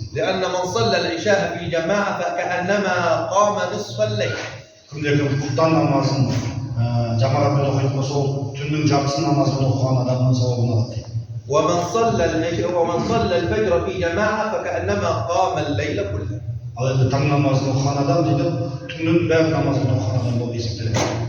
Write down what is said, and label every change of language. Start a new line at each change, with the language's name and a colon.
Arabic: لأن من صلى العشاء في جماعة فكأنما قام نصف الليل.
Kazakh: Кімде-кім құптан намазын жамағатпен оқитын болса, ол түннің жартысын намазбен оқыған адамның сауабын алады.
Arabic: ومن صلى الفجر في جماعة فكأنما قام الليل كله.
Kazakh: Ал енді таң намазын оқыған адам дейді, түннің бәрі намазын оқыған адам болып есептеледі.